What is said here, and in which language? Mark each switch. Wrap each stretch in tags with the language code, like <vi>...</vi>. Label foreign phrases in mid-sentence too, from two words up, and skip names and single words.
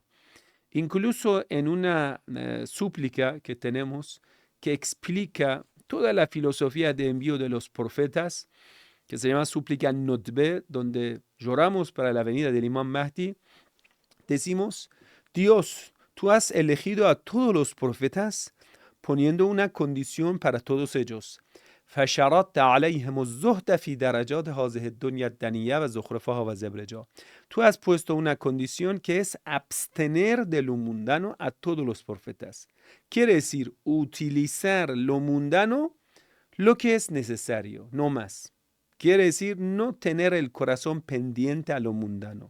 <es>Incluso en una súplica que tenemos que explica toda la filosofía de envío de los profetas, que se llama súplica Notbe, donde lloramos para la venida del Imam Mahdi, decimos, Dios, tú has elegido a todos los profetas poniendo una condición para todos ellos.</es> <ar>فشرطت عليهم الزهد في درجات هذه الدنيا الدنية و زخرفها و زبرجها.</ar> <es>Tú has puesto una condición que es abstener de lo mundano a todos los profetas. Quiere decir utilizar lo mundano lo que es necesario, no más. Quiere decir no tener el corazón pendiente a lo mundano.</es>